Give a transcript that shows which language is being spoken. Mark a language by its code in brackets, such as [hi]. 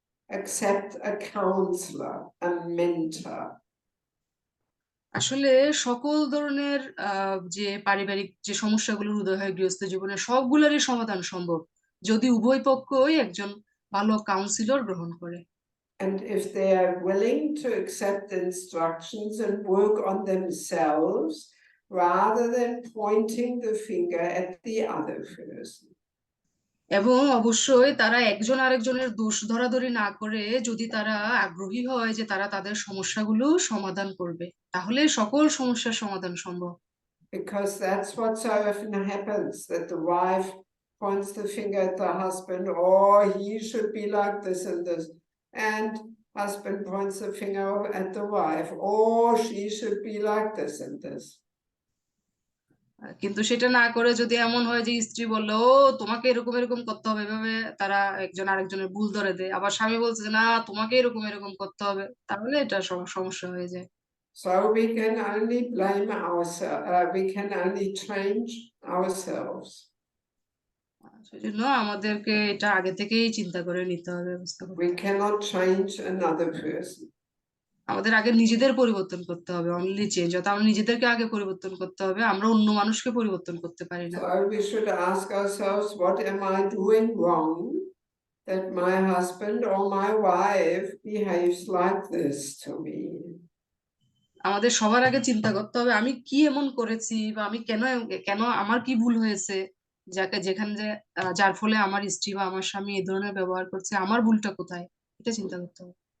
[en] accept a counselor, a mentor. [bn] আসলে সকল ধরনের যে পারিবারিক যে সমস্যাগুলোর উদয় হয় গৃহস্থ জীবনে সবগুলোরই সমাধান সম্ভব যদি উভয় পক্ষই একজন ভালো কাউন্সিলর গ্রহণ করে। [en] And if they are willing to accept the instructions and work on themselves rather than pointing the finger at the other person. [bn] এবং অবশ্যই তারা একজন আরেকজনের দোষ ধরাধরি না করে যদি তারা আগ্রহী হয় যে তারা তাদের সমস্যাগুলো সমাধান করবে তাহলে সকল সমস্যার সমাধান সম্ভব। [en] Because that's what so often happens, that the wife points the finger at the husband, oh, he should be like this and this. And husband points the finger at the wife, oh, she should be like this and this. [bn] কিন্তু সেটা না করে যদি এমন হয় যে স্ত্রী বললো ও তোমাকে এরকম এরকম করতে হবে এভাবে তারা একজন আরেকজনের ভুল ধরে দেয় আবার স্বামী বলছে যে না তোমাকে এরকম এরকম করতে হবে তাহলে এটা সমস্যা হয়ে যায়। [en] So we can only blame ourselves, we can only change ourselves. [bn] সেজন্য আমাদেরকে এটা আগে থেকেই চিন্তা করে নিতে হবে, ব্যবস্থা করতে [en] We [bn] হবে। [en] cannot change another person. [bn] আমাদের আগে নিজেদের পরিবর্তন করতে হবে, [en] only change, [bn] অর্থাৎ আমরা নিজেদেরকে আগে পরিবর্তন করতে হবে, আমরা অন্য মানুষকে পরিবর্তন করতে পারি না। [en] So we should ask ourselves, what am I doing wrong that my husband or my wife behaves like this to me? [bn] আমাদের সবার আগে চিন্তা করতে হবে আমি কি এমন করেছি বা আমি কেন কেন আমার কি ভুল হয়েছে যেখানে যার ফলে আমার স্ত্রী বা আমার স্বামী এই ধরনের ব্যবহার করছে, আমার ভুলটা কোথায়, এটা চিন্তা করতে হবে।